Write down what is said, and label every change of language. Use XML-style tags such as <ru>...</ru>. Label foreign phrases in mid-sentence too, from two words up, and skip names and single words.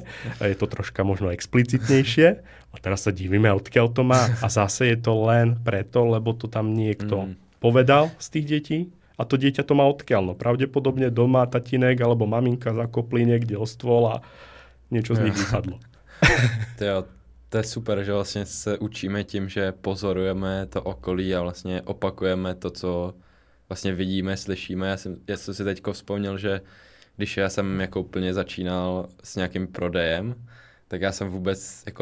<sk>Je to troška možno explicitnejšie. A teraz sa divíme, odkiaľ to má. A zase je to len preto, lebo to tam niekto povedal z tých detí. A to dieťa to má odkiaľ. No, pravdepodobne doma tatínek alebo maminka zakopli niekde o stôl a niečo z nich vypadlo.</sk> <cs>To je super, že vlastně se učíme tím, že pozorujeme to okolí a vlastně opakujeme to, co vlastně vidíme, slyšíme. Já jsem si teďko vzpomněl, že když já jsem jako úplně začínal s nějakým prodejem, tak já jsem vůbec jako</cs>